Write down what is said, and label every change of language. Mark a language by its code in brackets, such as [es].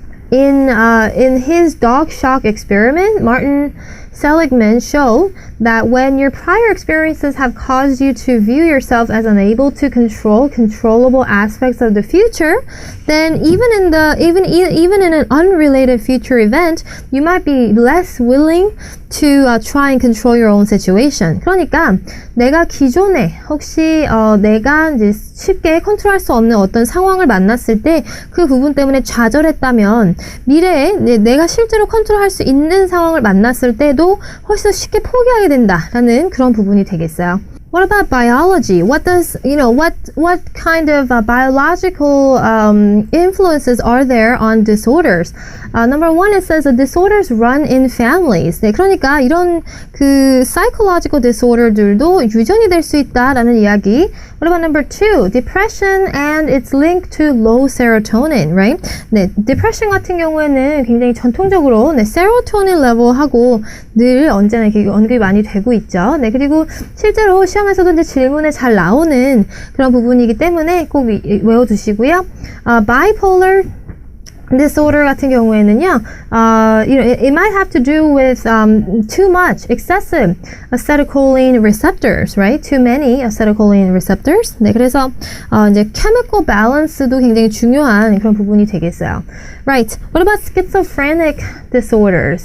[en] In his dog shock experiment, Martin Seligman showed that when your prior experiences have caused you to view yourself as unable to control controllable aspects of the future, then even in an unrelated future event, you might be less willing to try and control your own situation. [ko] 그러니까 내가 기존에 혹시 내가 이제 쉽게 컨트롤할 수 없는 어떤 상황을 만났을 때 그 부분 때문에 좌절했다면 미래에 내가 실제로 컨트롤할 수 있는 상황을 만났을 때도 훨씬 더 쉽게 포기하게 된다라는 그런 부분이 되겠어요. [en] What about biology? What kind of biological influences are there on disorders? Number one, it says that disorders run in families. [ko] 네, 그러니까 이런 그 psychological disorder들도 유전이 될 수 있다라는 이야기. [en] What about number two? Depression and its link to low serotonin, right? [ko] 네, depression 같은 경우에는 굉장히 전통적으로 serotonin level하고 늘 언제나 이렇게 언급이 많이 되고 있죠. 네, 그리고 실제로 시험에서도 이제 질문에 잘 나오는 그런 부분이기 때문에 꼭 외워두시고요. [en] Bipolar disorder [ko] 같은 경우에는요, [en] it might have to do with too much, excessive acetylcholine receptors, right? Too many acetylcholine receptors. [ko] 네, 그래서 이제 chemical balance도 굉장히 중요한 그런 부분이 되겠어요. [en] Right. What about schizophrenic disorders?